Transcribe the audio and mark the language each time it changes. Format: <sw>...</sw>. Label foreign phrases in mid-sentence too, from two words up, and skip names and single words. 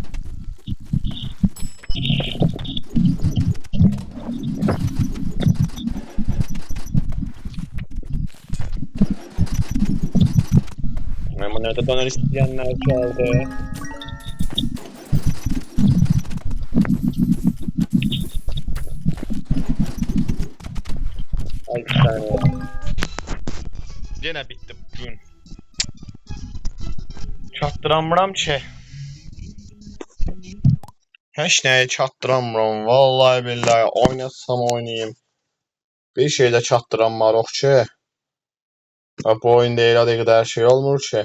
<tr>Ama nerede döner isteyenler geldi. Ay bir saniye. Yine bitti bugün.</tr> <az>Çattıramıram ki. Heç nəyə çatdıramıram. Vallahi billahi oynasam oynayayım. Bir şeydə çatdıramırıq ki. Bu oyunda elə dəqiqə hər şey olmur ki.</az>